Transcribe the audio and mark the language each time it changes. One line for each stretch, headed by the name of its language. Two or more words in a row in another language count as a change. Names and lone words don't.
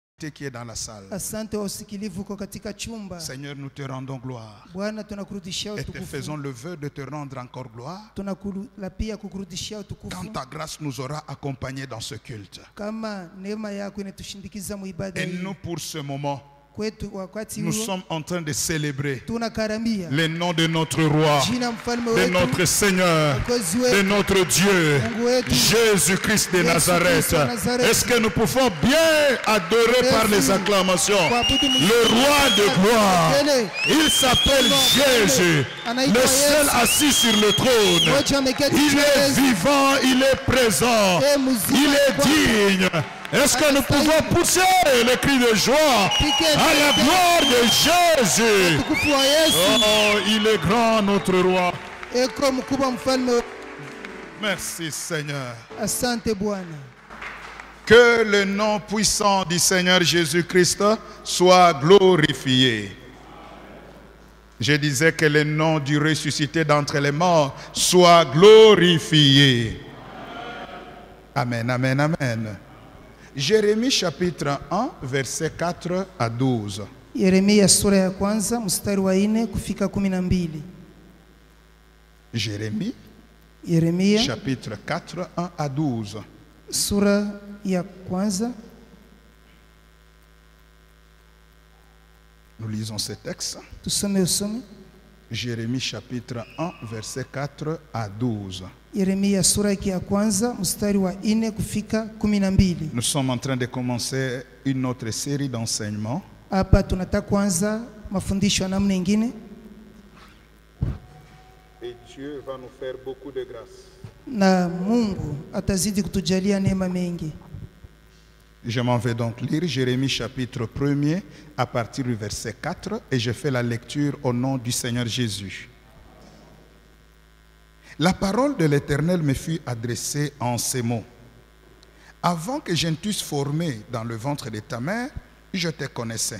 French: écouté qui est dans la salle.
Swahili: Asante wa usikilivu uko katika chumba.
French: Seigneur, nous te rendons gloire.
Swahili: Bwana tunakurudishia
French: Et te
Swahili: utukufu.
French: faisons le vœu de te rendre encore gloire.
Swahili: Tunakulapia kukurudishia utukufu.
French: Quand ta grâce nous aura accompagnés dans ce culte.
Swahili: Kama neema yako inatushindikiza mu ibada
French: Et
Swahili: hii.
French: nous, pour ce moment,
Swahili: Kwetu wakati
French: nous
Swahili: huo
French: sommes en train de célébrer
Swahili: tunakaramia
French: le nom de notre roi,
Swahili: jina mfalme
French: de
Swahili: wetu,
French: notre Seigneur,
Swahili: Mwokozi
French: de
Swahili: wetu,
French: notre Dieu,
Swahili: Mungu wetu,
French: Jésus-Christ de
Swahili: Yesu
French: Nazareth.
Swahili: Kristo wa Nazareth.
French: Est-ce que nous pouvons bien adorer par les acclamations le roi de gloire? Il s'appelle Jésus, le seul assis sur le trône. Il est vivant, il est présent, il est digne. Est-ce que nous pouvons pousser le cri de joie à la gloire de Jésus?
Swahili: utukufu wa Yesu.
French: Oh, il est grand notre roi.
Swahili: Eko mkubwa mfalme.
French: Merci Seigneur.
Swahili: Asante Bwana.
French: Que le nom puissant du Seigneur Jésus-Christ soit glorifié. Je disais que le nom du ressuscité d'entre les morts soit glorifié. Amen, amen, amen. Jérémie chapitre 1, verset 4 à 12.
Swahili: Yeremia sura ya kwanza mstari wa 4 kufika 12.
French: Jérémie
Swahili: Yeremia
French: chapitre 4, 1 à 12.
Swahili: sura ya kwanza.
French: Nous lisons ce texte.
Swahili: Tusome usome.
French: Jérémie chapitre 1, verset 4 à 12.
Swahili: Yeremia sura ya kwanza mstari wa 4 kufika 12.
French: Nous sommes en train de commencer une autre série d'enseignements.
Swahili: Hapa tunataka kuanza mafundisho ya namna nyingine.
French: Et Dieu va nous faire beaucoup de grâce.
Swahili: Na Mungu atazidi kutujalia neema mengi.
French: Je m'en vais donc lire Jérémie chapitre 1er à partir du verset 4 et je fais la lecture au nom du Seigneur Jésus. La parole de l'Éternel me fut adressée en ces mots. Avant que je ne t'eusse formé dans le ventre de ta mère, je te connaissais.